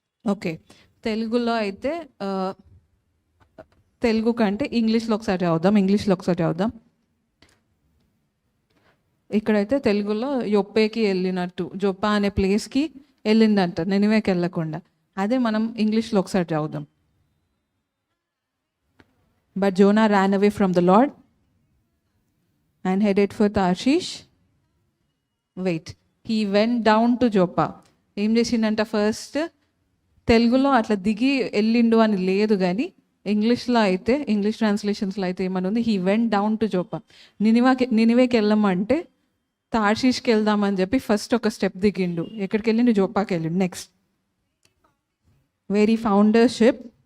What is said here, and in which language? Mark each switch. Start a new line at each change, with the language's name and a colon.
Telugu: Okay, తెలుగులో అయితే తెలుగు కంటే ఇంగ్లీష్లో ఒకసారి చదువుదాం. ఇక్కడైతే తెలుగులో యొప్పేకి వెళ్ళినట్టు, జొప్పా అనే ప్లేస్కి వెళ్ళిందంట, నినివేకి వెళ్ళకుండా. అదే మనం ఇంగ్లీష్లో ఒకసారి చదువుదాం.
English: But Jonah ran away from the Lord and headed for Tarshish. Wait, he went down to Joppa.
Telugu: ఏం చేసిండంట, ఫస్ట్ తెలుగులో అట్లా దిగి వెళ్ళిండు అని లేదు, కానీ ఇంగ్లీష్లో అయితే, ఇంగ్లీష్ ట్రాన్స్లేషన్స్లో అయితే ఏమని ఉంది,
English: He went down to Joppa.
Telugu: నినివేకి వెళ్ళమంటే తార్షీష్కి వెళ్దామని చెప్పి ఫస్ట్ ఒక స్టెప్ దిగిండు. ఎక్కడికి వెళ్ళిండు, జోపాకి వెళ్ళిండు. Next very founder ship.